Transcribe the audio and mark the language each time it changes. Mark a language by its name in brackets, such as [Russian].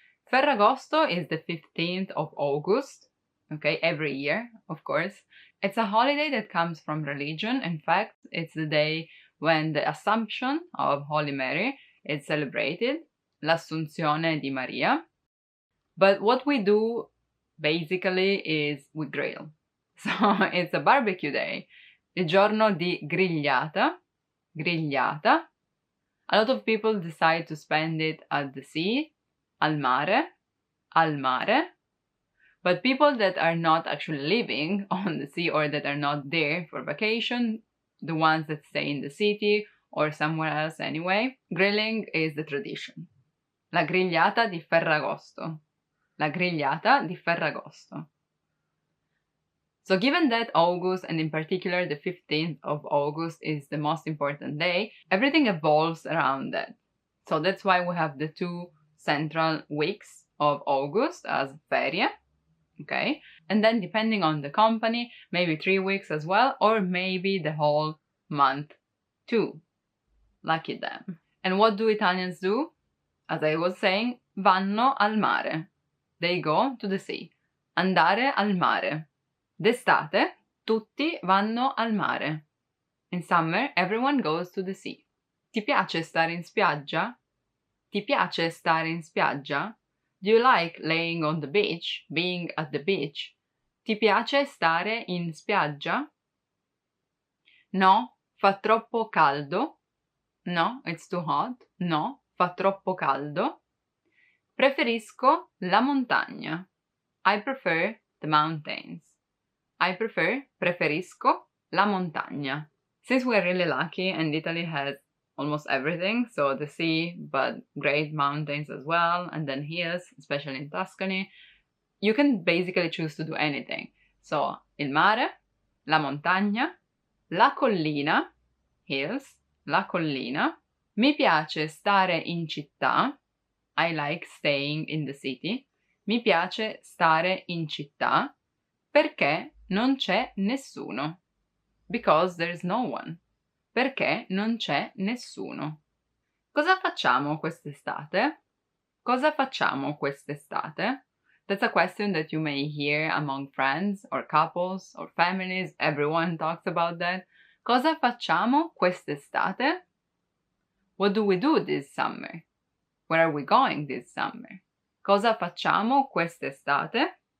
[English] Ferragosto is the 15th of August, okay, every year, of course. It's a holiday that comes from religion. In fact, it's the day when the Assumption of Holy Mary is celebrated, [Italian] l'Assunzione di Maria. [English] But what we do basically is we grill. So it's a barbecue day, [Italian] il giorno di grigliata. Grigliata. [English] A lot of people decide to spend it at the sea, [Italian] al mare, [English] but people that are not actually living on the sea or that are not there for vacation, the ones that stay in the city or somewhere else anyway, grilling is the tradition. [Italian] La grigliata di Ferragosto. La grigliata di Ferragosto. [English] So given that August, and in particular the 15th of August, is the most important day, everything evolves around that. So that's why we have the 2 central weeks of August as ferie, Okay? And then depending on the company, maybe 3 weeks as well, or maybe the whole month too. Lucky them. And what do Italians do? As I was saying, [Italian] vanno al mare. [English] They go to the sea. [Italian] Andare al mare. D'estate, tutti vanno al mare. [English] In summer, everyone goes to the sea. [Italian] Ti piace stare in spiaggia? Ti piace stare in spiaggia? [English] Do you like laying on the beach, being at the beach? [Italian] Ti piace stare in spiaggia? No, fa troppo caldo. [English] No, it's too hot. [Italian] No, fa troppo caldo. Preferisco la montagna. [English] I prefer the mountains. [Italian] Preferisco la montagna. [English] Since we're really lucky and Italy has almost everything, so the sea, but great mountains as well, and then hills, especially in Tuscany, you can basically choose to do anything. [Italian] So, il mare, la montagna, la collina, hills, la collina. Mi piace stare in città. [English] I like staying in the city. [Italian] Mi piace stare in città perché non c'è nessuno. [English] Because there's no one. [Italian] Perché non c'è nessuno. Cosa facciamo quest'estate? Cosa facciamo quest'estate? [English] That's a question that you may hear among friends or couples or families. Everyone talks about that. [Italian] Cosa facciamo quest'estate? [English] What do we do this summer? Where are we going this summer? [Italian] Cosa facciamo quest'estate?